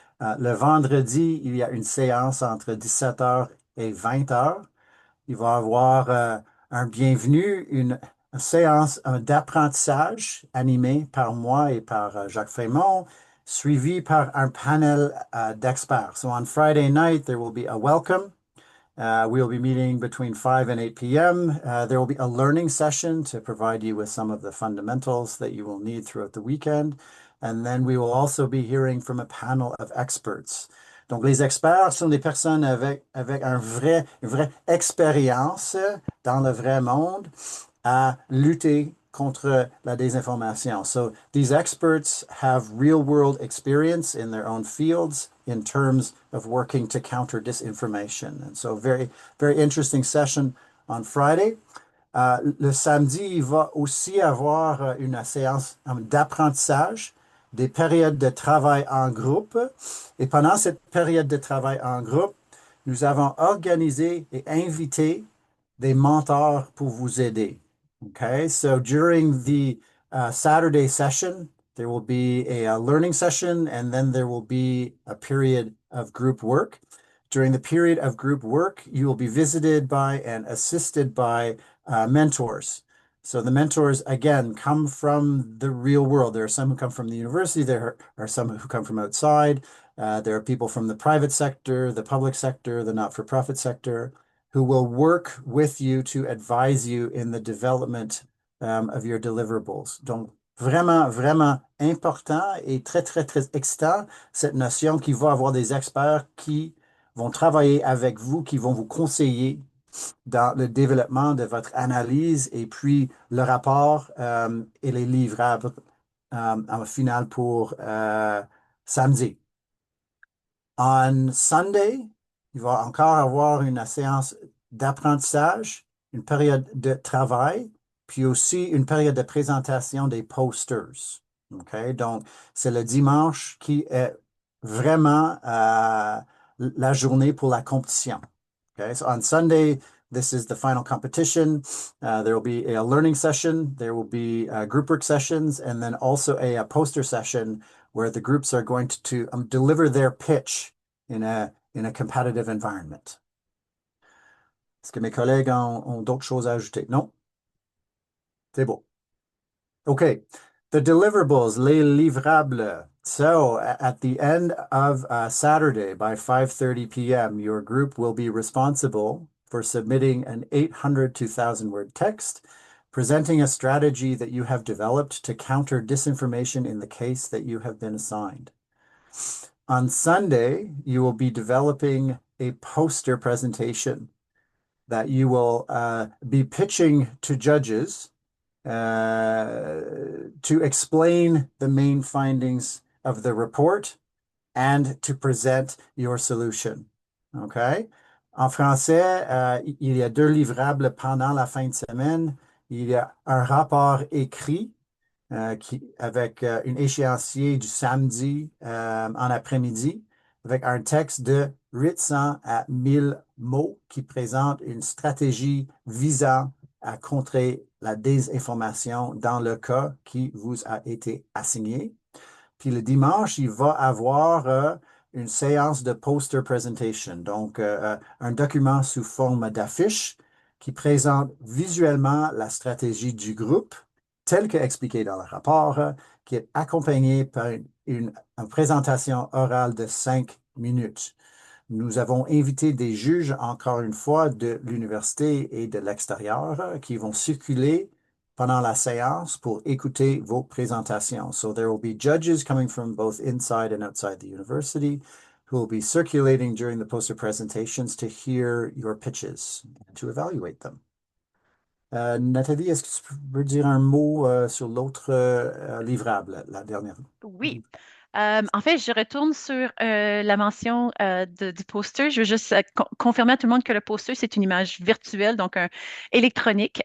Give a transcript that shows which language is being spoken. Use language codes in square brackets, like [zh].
[fr] Le vendredi, il y a une séance entre 17 heures et 20 heures. Il va y avoir un bienvenu, une séance d'apprentissage animée par moi et par Jacques Frémont, suivi par un panel d'experts. [en] So on Friday night, there will be a welcome. We'll be meeting between 5 and 8 p.m. There will be a learning session to provide you with some of the fundamentals that you will need throughout the weekend. And then we will also be hearing from a panel of experts. [fr] Donc, les experts sont des personnes avec une vraie expérience dans le vrai monde à lutter contre la désinformation. [en] So these experts have real world experience in their own fields in terms of working to counter disinformation. And so very interesting session on Friday. [fr] Le samedi, il va aussi avoir une séance d'apprentissage, des périodes de travail en groupe. Et pendant cette période de travail en groupe, nous avons organisé et invité des mentors pour vous aider. [en] Okay, so during the Saturday session, there will be a learning session, and then there will be a period of group work. During the period of group work, you will be visited by and assisted by mentors. So the mentors, again, come from the real world. There are some who come from the university. There are some who come from outside. There are people from the private sector, the public sector, the not-for-profit sector, who will work with you to advise you in the development of your deliverables. [fr] Donc, vraiment important et très excitant, cette notion qu'il va avoir des experts qui vont travailler avec vous, qui vont vous conseiller dans le développement de votre analyse et puis le rapport et les livrables en final pour samedi. [en] On Sunday, [fr] il va encore avoir une séance d'apprentissage, une période de travail, puis aussi une période de présentation des posters. OK? Donc, c'est le dimanche qui est vraiment la journée pour la compétition. [en] Okay, so on Sunday, This is the final competition. There will be a learning session. There will be group work sessions, and then also a poster session where the groups are going to deliver their pitch in a competitive environment. [fr] Est-ce que mes collègues ont d'autres choses à ajouter? Non? C'est beau. [en] Okay, the deliverables, [fr] les livrables. [en] So at the end of Saturday by 5:30 p.m., your group will be responsible for submitting an 800 to 1,000 word text, presenting a strategy that you have developed to counter disinformation in the case that you have been assigned. On Sunday, you will be developing a poster presentation that you will be pitching to judges to explain the main findings of the report and to present your solution. OK? [fr] En français, il y a deux livrables pendant la fin de semaine. Il y a un rapport écrit avec une échéancier du samedi en après-midi, avec un texte de 800 à 1000 mots qui présente une stratégie visant à contrer la désinformation dans le cas qui vous a été assigné. Puis le dimanche, il va avoir une séance de poster presentation, donc un document sous forme d'affiche qui présente visuellement la stratégie du groupe, telle qu'expliquée dans le rapport, qui est accompagné par une présentation orale de 5 minutes. Nous avons invité des juges, encore une fois, de l'université et de l'extérieur qui vont circuler pendant la séance pour écouter vos présentations. [en] So there will be judges coming from both inside and outside the university who will be circulating during the poster presentations to hear your pitches and to evaluate them. [fr] Nathalie, est-ce que tu peux dire un mot sur l'autre livrable, la dernière? Oui. En fait, je retourne sur la mention du poster. Je veux juste confirmer à tout le monde que le poster, c'est une image virtuelle, donc électronique.